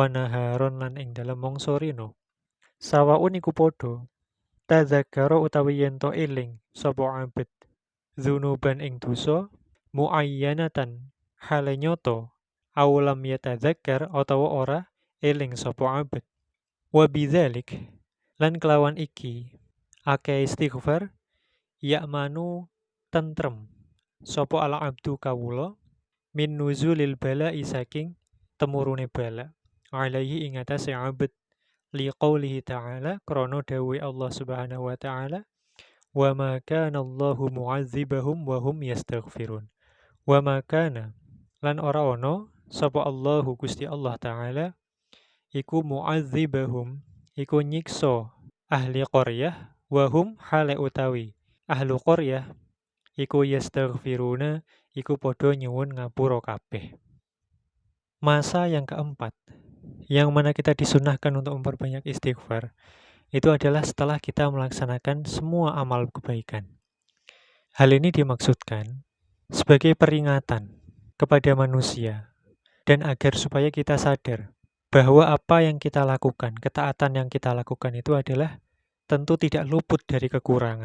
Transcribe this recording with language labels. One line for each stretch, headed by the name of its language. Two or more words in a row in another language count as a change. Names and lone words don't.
Javanese: naharon lan ing dalem mangsa rina sawaun iku padha tadzakara utawi yento eling sapa abet dzunuban ing dosa muayyanatan hale nyoto awalam yatadzakkar utawa ora eling sapa abet
Arabic: wa bidzalik
Javanese: lan kelawan iki akeh istighfar ya'manu tentrem sapa
Arabic: ala abdu
Javanese: kawula min
Arabic: nuzulil bala'i
Javanese: saking temurune bala alaihi ing atase abet
Arabic: li qaulihi ta'ala
Javanese: krana dawuh
Arabic: Allah Subhanahu wa ta'ala wa ma kana
Javanese: Allahu mu'adzibahum
Arabic: wa hum
Javanese: yastaghfirun wa ma kana lan ora ono sapa Allahu Gusti Allah Ta'ala iku mu'adzibahum iku nyiksa ahli qaryah wa hum hale utawi ahlu qaryah iku yastaghfiruna iku padha nyuwun ngapura kabeh.
Indonesian: Masa yang keempat yang mana kita disunahkan untuk memperbanyak istighfar itu adalah setelah kita melaksanakan semua amal kebaikan. Hal ini dimaksudkan sebagai peringatan kepada manusia dan agar supaya kita sadar bahwa apa yang kita lakukan, ketaatan yang kita lakukan itu adalah tentu tidak luput dari kekurangan.